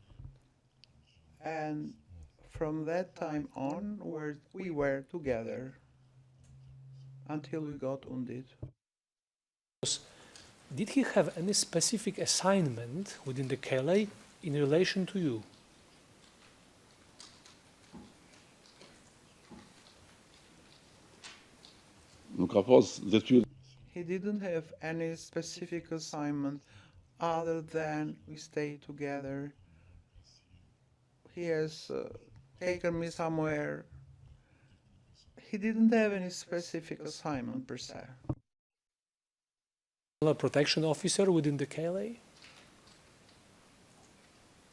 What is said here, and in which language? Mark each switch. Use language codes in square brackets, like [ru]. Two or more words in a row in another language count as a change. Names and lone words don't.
[en] And from that time on, we were together until we got wounded. Did he have any specific assignment within the KLA in relation to you? [sq] Nuk ka pas detyrë. [en] He didn't have any specific assignment other than we stay together. He has taken me somewhere. He didn't have any specific assignment per se. A protection officer within the KLA?